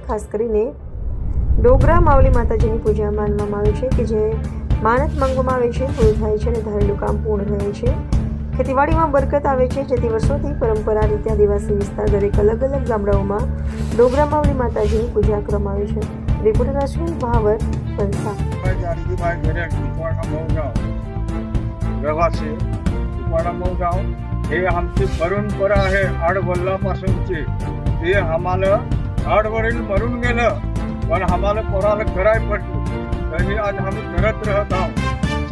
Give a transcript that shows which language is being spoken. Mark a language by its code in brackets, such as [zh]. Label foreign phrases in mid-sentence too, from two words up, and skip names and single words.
[gu] ખાસ કરીને ડોગરા માવલી માતાજીની પૂજા માનવામાં આવે છે કે જે માનત માંગવામાં આવે છે, પૂરું થાય છે અને ધારેલું કામ પૂર્ણ રહે છે। ખેતીવાડીમાં બરકત આવે છે, જેથી વર્ષોથી પરંપરા રીતે આદિવાસી વિસ્તાર દરેક અલગ અલગ ગામડાઓમાં ડોગરા માવલી માતાજીની પૂજા કરવામાં આવે છે। રિપોર્ટર અશ્વિન ભાવર પંથા। [mr] हे आमची परंपरा आहे आडवडिलापासूनची। ते आम्हाला आडवडील मरून गेलं पण आम्हाला पोराला कराय पडलं तरी आज आम्ही करत राहत आहोत।